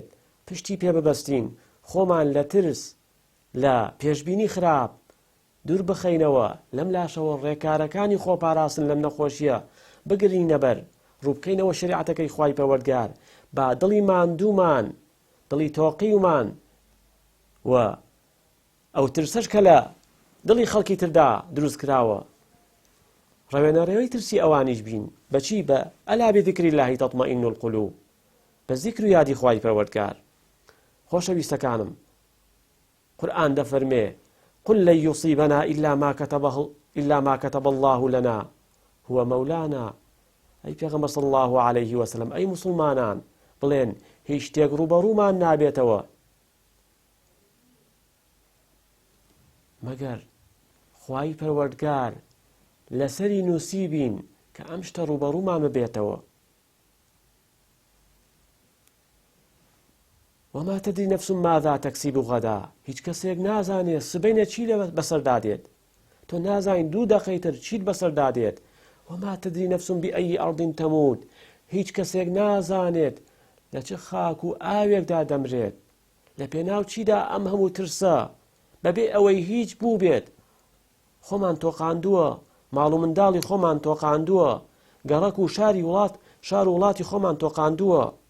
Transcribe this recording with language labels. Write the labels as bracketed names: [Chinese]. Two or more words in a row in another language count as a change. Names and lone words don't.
[Central Kurdish] پشتی پێ ببەستین، خۆمان لە ترس لە پێشبینی خراپ دوور بخەینەوە، لەم لاشەوە ڕێکارەکانی خۆپاراستن لەم نەخۆشیە بگرینە بەر، ڕووبکەینەوە شریعەتەکەی خوای پەروەردگار با دڵی ماندوومان، دڵی تۆقیومان و ئەو ترسەش کە لە دڵی خەڵکی تردا دروست کراوە ڕەوێنەڕێوەی ترسی ئەوانیش بین. بەچی؟ بە [Arabic] ئەلا بذیکری الله تەطمئین القلوب، [Central Kurdish] بە زیکر و یادی خوای پەروەردگار. خۆشەویستەکانم، قورئان دەفەرمێ [Arabic] قل لن يصيبنا إلا ما كتب الله لنا هو مولانا. [Central Kurdish] ئەی پێغەمبەر [Arabic] صلی الله عليه وسلم، [Central Kurdish] ئەی موسڵمانان بڵێن هیچ شتێک ڕوبەڕوومان نابێتەوە مەگەر خوای پەروەردگار لەسەری نووسی بین کە ئەم شتە ڕوبەڕوومان ببێتەوە. [Arabic] وما تدري نفس ماذا تكسب غدا. [Central Kurdish] هیچ کەسێک نازانێت سبەینە چی بەسەردادێت. تۆ نازانین دوو دەقەیتر چیت بەسەردادێت. [Arabic] وما تدري نفس بأي أرض تموت. [Central Kurdish] هیچ کەسێک نازانێت لە چه خاک و ئاوێکدا دەمرێت. لە پێناو چیدا ئەم هەموو ترسە بەبێ ئەوەی هیچ بوو بێت خۆمان تۆقاندووە، ماڵ و منداڵی خۆمان تۆقاندووە، گەڕەک و شار و وڵاتی خۆمان تۆقاندووە.